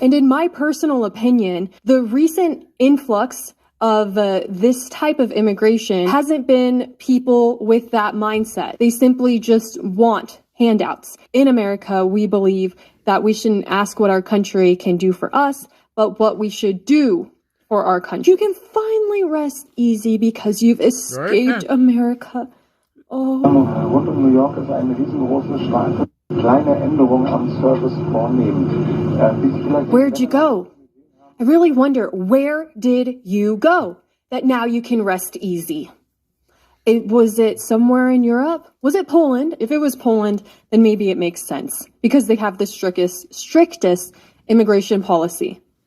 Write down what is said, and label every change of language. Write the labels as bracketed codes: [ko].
[en] And in my personal opinion, the recent influx of this type of immigration hasn't been people with that mindset. They simply just want handouts. In America, we believe that we shouldn't ask what our country can do for us, but what we should do for our country. You can finally rest easy because you've escaped America. Oh. [de] Rund um New York ist eine riesengroße Schleife. Kleine Änderungen am Service vornehmen. [en] Where'd you go? I really wonder, where did you go that now you can rest easy? Was it somewhere in Europe? Was it Poland? If it was Poland, then maybe it makes sense because they have the strictest immigration policy.